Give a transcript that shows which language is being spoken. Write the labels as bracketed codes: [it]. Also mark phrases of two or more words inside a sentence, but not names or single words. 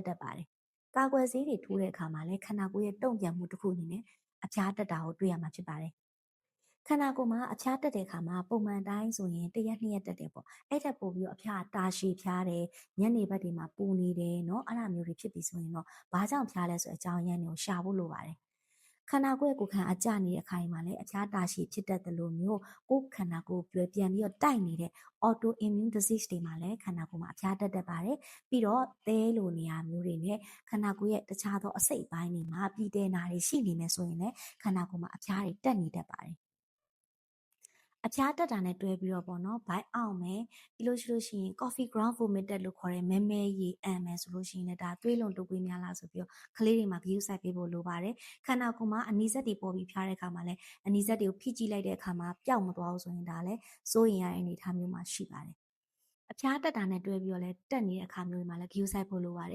[my] တက်ပါတယ်ကာကွယ်ဆေးတွေထိုးတဲ့အခါမှာလည်းခန္ဓာကိုယ်ရဲ့တုံ့ပြန်မှုတစ်ခုအနေနဲ့အဖျားတက်တာကိုတွေ့ရမှာဖြစ်ပါတယ်ခန္ဓာကိုယ်မှာအဖျားတက်တဲ့အခါမှာပုံမှန်တိုင်းဆိုရင်1ရက်2ရက်တက်တယ်ပေါ့အဲ့ထက်ပိုပြီးတော့အဖျားတာရှည်ဖျားတယ်ည နေဘက်တွေမှာပူနေတယ်เนาะအဲ့လိုမျိုးတွေဖြစ်ပြီးဆိုရင်တော့ဘာကြောင့်ဖျားလဲဆိုအကြောင်းရင်းတွေကိုရှာဖို့လိုပါတယ်ခန္ဓာကိုယ်ရဲ့ကိုယ်ခံအကျနေတဲ့အခါမှာလည်းအဖျားတာ ရှည်ဖြစ်တတ်တယ်လို့မျိုးကိုယ်ခန္ဓာကိုယ်ပြန်ပြီးတော့တိုက်နေတဲ့ [en] auto immune disease [my] တွေမှာလည်းခန္ဓာကိုယ်မှာအဖျားတက်တတ်ပါတယ်ပြီးတော့သဲ လိုနေရာမျိုးတွေနဲ့ခန္ဓာကိုယ်ရဲ့တခြားသောအစိတ်အပိုင်းတွေမှာပြည်တဲ့နာတွေရှိနေမယ်ဆိုရင်လည်းခန္ဓာကိုယ်မှာအဖျားတွေတက်နေတတ်ပါတယ်အဖျားတက်တာနဲ့တွဲပြီးတော့ပေါ့နော်ဘိုက်အောင်မယ်ပြီးလို့ရှိရင် [en] coffee ground vomited [my] လို့ခေါ်တဲ့မဲမဲရေအန်မယ်ဆိုလို့ရှိရင်လည်းဒါသွေးလွန်တုပ်ကွေးများလားဆိုပြီးတော့ကလေးတွေမှာဂရုစိုက်ပေးဖို့လိုပါတယ်ခန္ဓာကိုယ်မှာအနီးစက်တွေပေါ်ပြီးဖျားတဲ့အခါမှာလည်းအ နီးစက်တွေကိုဖိကြည့်လိုက်တဲ့အခါမှာပျောက်မသွားဘူးဆိုရင်ဒါလည်းစိုးရင်ရတဲ့အနေအထားမျိုးမှာရှိပါတယ်အဖျားတက်တာနဲ့တွဲပြီးတော့လဲတက်နေတဲ့အခါမျိုးတွေမှာလည်းဂရုစိုက်ဖို့လိုပါတယ်